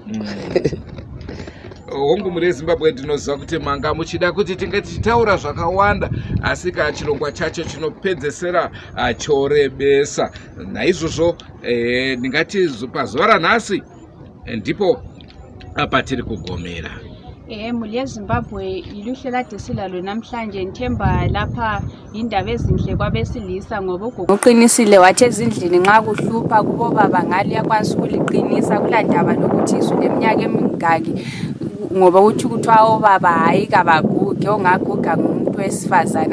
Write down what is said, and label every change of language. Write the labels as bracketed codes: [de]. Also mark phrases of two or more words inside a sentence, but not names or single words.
[sn] Hongu muri yeZimbabwe ndinoziva kuti manga muchida kuti tinge tichitaura zvakawanda, asi kana chirongwa chacho chinopedzesera chorebesa. Naizvozvo ndingati pazuva ranhasi ndipo patiri kugomera. [nd] Mhuri yeZimbabwe iluhlela desilalo namhlanje nthemba lapha indaba ezinhle kwabesilisa, ngoba ugogo uqinisile wathi ezindlini nxa kuhlupha kubo baba ngale yakwanisa ukuliqinisa kula ndaba lokuthi isule eminyaka emingaki, ngoba uthi kuthiwa obaba hayi kabaguge, ongaguga ngumuntu wesifazana.